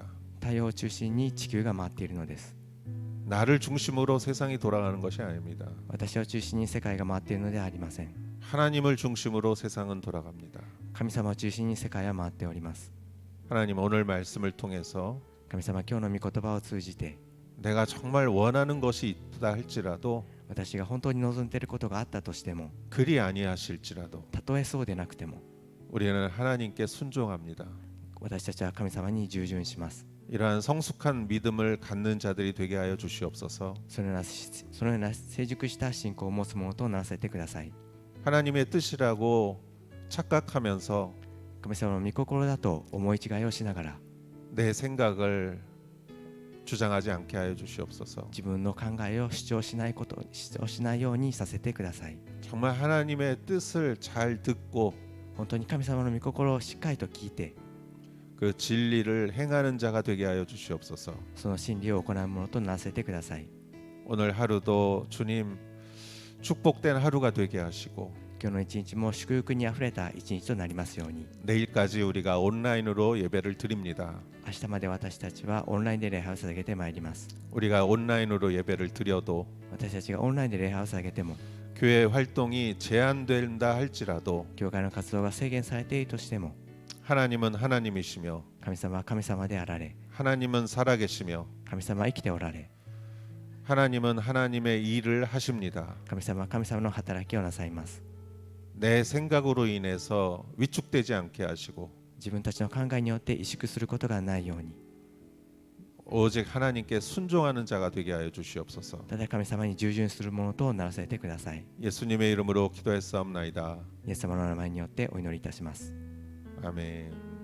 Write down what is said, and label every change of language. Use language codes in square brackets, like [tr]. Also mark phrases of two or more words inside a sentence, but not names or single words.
[ja] 太陽を中心に地球が回っているのです。 [ko] 나를 중심으로 세상이 돌아가는 것이 아닙니다. [ja] 私を中心に世界が回っているのではありません。 [ko] 하나님을 중심으로 세상은 돌아갑니다. [ja] 神様を中心に世界は回っております。 [ko] 하나님 오늘 말씀을 통해서 [ja] 神様、今日の御言葉を通じて [ko] 내가 정말 원하는 것이 있다 할지라도 [ja] 私が本当に望んでいることがあったとしても [ko] 그리 아니하실지라도 [ja] たとえそうでなくても [ko] 우리는 하나님께 순종합니다. [ja] 私たちは神様に従順します。 [ko] 이러한 성숙한 믿음을 갖는 자들이 되게 하여 주시옵소서. [ja] そのような成熟した信仰を持つものとならせてください。 [ko] 하나님의 뜻이라고 착각하면서 [ja] 神様の御心だと思い違いをしながら [ko] 내 생각을 주장하지 않게 하여 주시옵소서. [ja] 自分の考えを主張しないようにさせてください。 [ko] 정말 하나님의 뜻을 잘 듣고 [ja] 本当に神様の御心をしっかりと聞いて [ko] 그 진리를 행하는 자가 되게 하여 주시옵소서. [ja] その真理を行うものとならせてください。 [ko] 오늘 하루도 주님 축복된 하루가 되게 하시고 [ja] 今日の一日も祝福にあふれた一日となりますように。 [ko] 내일까지 우리가 온라인으로 예배를 드립니다. [ja] 明日まで私たちはオンラインで礼拝を捧げてまいります。 [ko] 우리가 온라인으로 예배를 드려도 [ja] 私たちがオンラインで礼拝を捧げても、 [ko] 교회 활동이 제한된다 할지라도 [ja] 教会の活動が制限されているとしても、 [ko] 하나님은 하나님이시며 [ja] 神様は神様であられ、 [ko] 하나님은 살아계시며 [ja] 神様は生きておられ、 [ko] 하나님은 하나님의 일을 하십니다. [ja] 神様は神様の働きをなさいます。 [ko] 내 생각으로 인해서 위축되지 않게 하시고 [ja] 自分たちの考えによって萎縮することがないように、 [ko] 오직 하나님께 순종하는 자가 되게 하여 주시옵소서. [ja] ただ神様に従順するものとならせてください。 [ko] 예수님의 이름으로 기도했사옵나이다. [ja] イエス様の名前によってお祈りいたします。 [ko] 아멘.